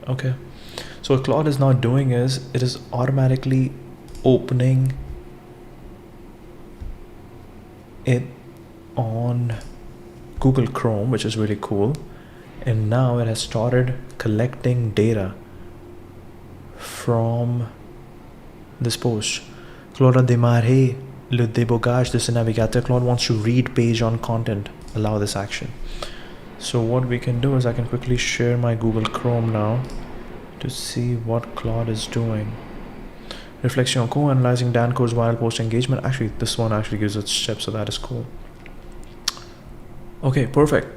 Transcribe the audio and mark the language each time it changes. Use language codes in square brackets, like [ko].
[en] Okay, so what Claude is now doing is it is automatically opening it on Google Chrome, which is really cool, and now it has started collecting data from this post. [fr] Claude a démarré le débogage de ce navigateur. [en] Claude wants to read page on content. Allow this action. So what we can do is I can quickly share my Google Chrome now to see what Claude is doing. Reflection co-analyzing Danco's viral post engagement. Actually, this one actually gives us steps, so that is cool. Okay, perfect.